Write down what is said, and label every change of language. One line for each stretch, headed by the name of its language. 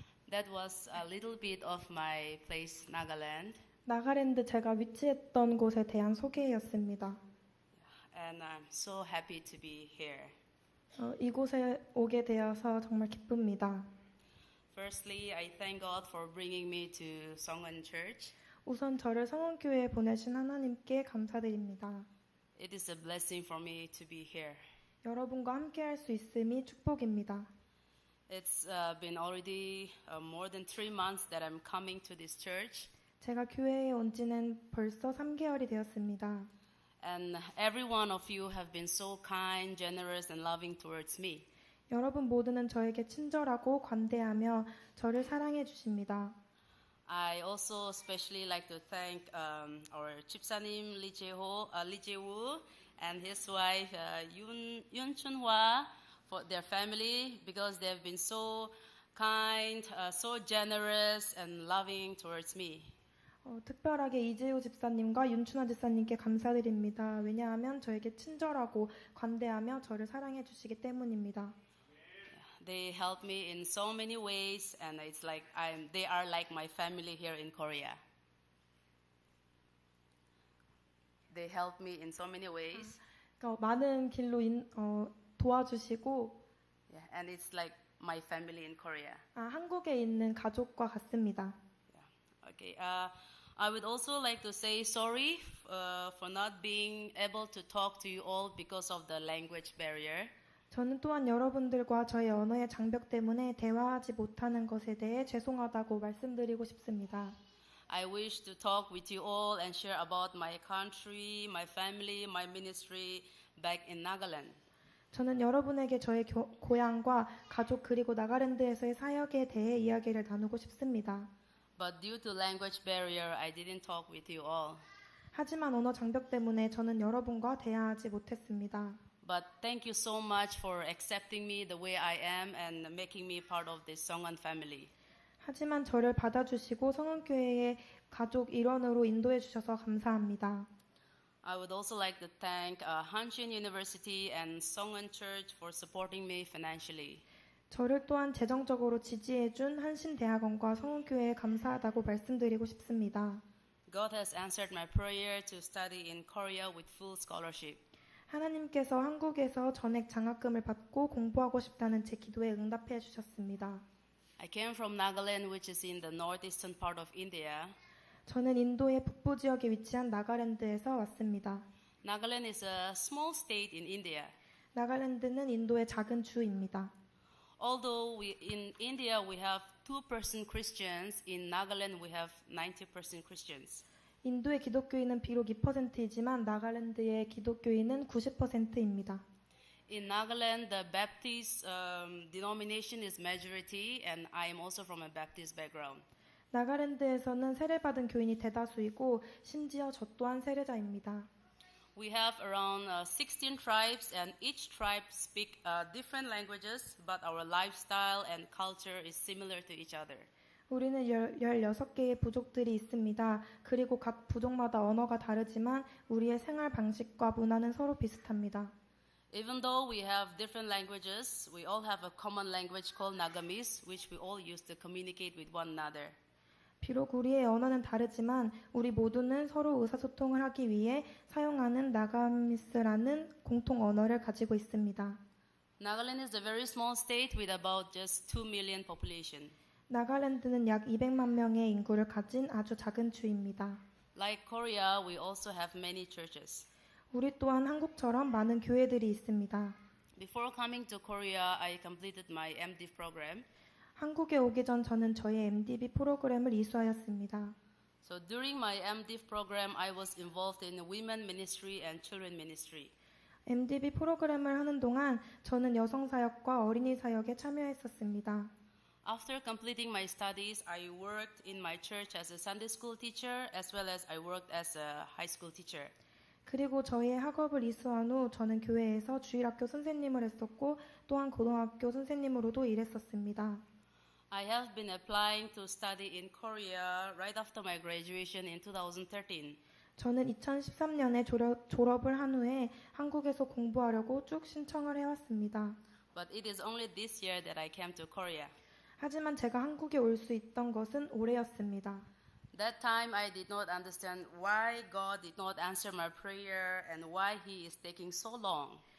English: That was a little bit of my place, Nagaland,
Korean: 나가랜드 제가 위치했던 곳에 대한 소개였습니다.
English: and I'm so happy to be here.
Korean: 이곳에 오게 되어서 정말 기쁩니다.
English: Firstly, I thank God for bringing me to Songun Church.
Korean: 우선 저를 성원교회에 보내신 하나님께 감사드립니다.
English: It is a blessing for me to be here.
Korean: 여러분과 함께할 수 있음이 축복입니다.
English: It's been already more than 3 months that I'm coming to this church,
Korean: 제가 교회에 온 지는 벌써 3개월이 되었습니다.
English: and every one of you have been so kind, generous, and loving towards me.
Korean: 여러분 모두는 저에게 친절하고 관대하며 저를 사랑해 주십니다.
English: I also especially like to thank our 집사님 Lee Jae-woo and his wife Yoon Chun-hwa for their family because they have been so kind, so generous and loving towards me.
Korean: 특별하게 이재호 집사님과 윤춘아 집사님께 감사드립니다. 왜냐하면 저에게 친절하고 관대하며 저를 사랑해 주시기 때문입니다.
English: They help me in so many ways, and it's like they are like my family here in Korea. They help me in so many ways.
Korean: 많은 길로 도와주시고
English: Yeah, and it's like my family in Korea.
Korean: 한국에 있는 가족과 같습니다.
English: Yeah. Okay. I would also like to say sorry for not being able to talk to you all because of the language barrier.
Korean: 저는 또한 여러분들과 저의 언어의 장벽 때문에 대화하지 못하는 것에 대해 죄송하다고 말씀드리고 싶습니다.
English: I wish to talk with you all and share about my country, my family, my ministry back in Nagaland.
Korean: 저는 여러분에게 저의 고향과 가족 그리고 나가랜드에서의 사역에 대해 이야기를 나누고 싶습니다.
English: But due to language barrier, I didn't talk with you all.
Korean: 하지만 언어 장벽 때문에 저는 여러분과 대화하지 못했습니다.
English: But thank you so much for accepting me the way I am and making me part of this Songun family.
Korean: 하지만 저를 받아주시고 성은교회의 가족 일원으로 인도해 주셔서 감사합니다.
English: I would also like to thank Hanshin University and Songun Church for supporting me financially.
Korean: 저를 또한 재정적으로 지지해준 한신대학원과 성은교회에 감사하다고 말씀드리고 싶습니다.
English: God has answered my prayer to study in Korea with full scholarship.
Korean: 하나님께서 한국에서 전액 장학금을 받고 공부하고 싶다는 제 기도에 응답해 주셨습니다.
English: I came from Nagaland, which is in the northeastern part of India.
Korean: 저는 인도의 북부 지역에 위치한 나가랜드에서 왔습니다.
English: Nagaland is a small state in India.
Korean: 나가랜드는 인도의 작은 주입니다.
English: Although in India we have 2% Christians, in Nagaland we have 90% Christians.
Korean: 인도의 기독교인은 비록 2%이지만 나가랜드의 기독교인은 90%입니다.
English: In Nagaland, the Baptist denomination is majority, and I am also from a Baptist background.
Korean: 나가랜드에서는 세례받은 교인이 대다수이고 심지어 저 또한 세례자입니다.
English: We have around 16 tribes, and each tribe speak different languages, but our lifestyle and culture is similar to each other.
Korean: 우리는 16개의 부족들이 있습니다. 그리고 각 부족마다 언어가 다르지만 우리의 생활 방식과 문화는 서로 비슷합니다.
English: Even though we have different languages, we all have a common language called Nagamis, which we all use to communicate with one another.
Korean: 비록 우리의 언어는 다르지만 우리 모두는 서로 의사소통을 하기 위해 사용하는 나가미스라는 공통 언어를 가지고 있습니다.
English: Nagaland is a very small state with about just 2 million population.
Korean: 나가랜드는 약 200만 명의 인구를 가진 아주 작은 주입니다.
English: Like Korea, we also have many churches.
Korean: 우리 또한 한국처럼 많은 교회들이 있습니다.
English: Before coming to Korea, I completed my MDiv program.
Korean: 한국에 오기 전 저는 저의 MDB 프로그램을 이수하였습니다.
English: So during my MDiv program, I was involved in women ministry and children ministry.
Korean: MDB 프로그램을 하는 동안 저는 여성 사역과 어린이 사역에 참여했었습니다.
English: After completing my studies, I worked in my church as a Sunday school teacher as well as I worked as a high school teacher.
Korean: 그리고 저의 학업을 이수한 후 저는 교회에서 주일학교 선생님을 했었고 또한 고등학교 선생님으로도 일했었습니다.
English: I have been applying to study in Korea right after my graduation in 2013.
Korean: 저는 2013년에 졸업을 한 후에 한국에서 공부하려고 쭉 신청을 해왔습니다.
English: But it is only this year that I came to Korea.
Korean: 하지만 제가 한국에 올 수 있던 것은 올해였습니다.
English: That time I did not understand why God did not answer my prayer and why He is taking so long.